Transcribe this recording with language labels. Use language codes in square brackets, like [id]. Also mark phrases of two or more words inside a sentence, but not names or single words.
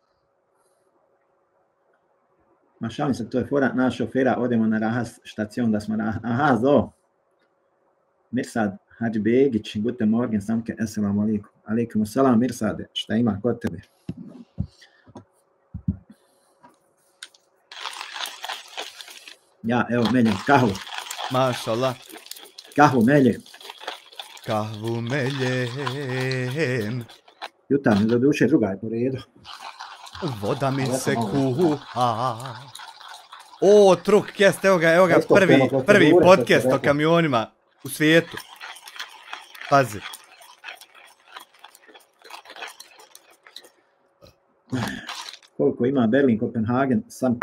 [bs] Ma šalim se, to je fora naš šofera, odemo na Rahas štacion da smo aha, zo. Mirsad Hadži Begić, [de] guten morgen, [bs] samke, [ar] السلام عليكم. عليكم السلام, [bs] Mirsade, šta ima kod tebe? Ja, evo, meljem kahvu. Mašallah. Kahvu meljem. Kahvu meljem. Jutarnje, do duše, druga je po redu. Voda mi se kuha. O, Truckcast, evo ga, prvi podcast o kamionima u svijetu. Pazi. Koliko ima Berlin, Kopenhagen, Samke.